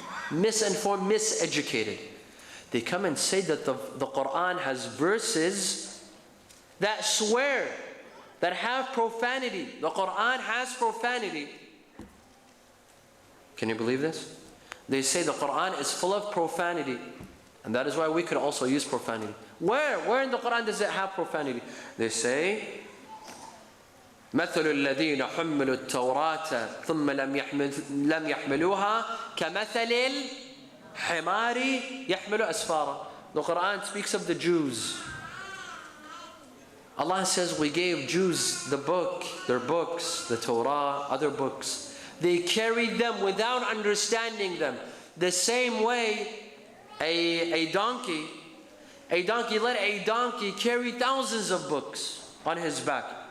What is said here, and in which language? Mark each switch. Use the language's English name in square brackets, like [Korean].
[English] Miseducated. They come and say that the Quran has verses that swear, that have profanity. The Quran has profanity. Can you believe this? They say the Quran is full of profanity. And that is why we could also use profanity. Where in the Quran does it have profanity? They say, [Arabic] مثل الذين حملوا التوراة ثم لم يحملوها كمثل الحمار يحمل أسفارا. [English] The Quran speaks of the Jews. Allah says we gave Jews the book, their books, the Torah, other books. They carried them without understanding them. The same way a donkey, let a donkey carry thousands of books on his back.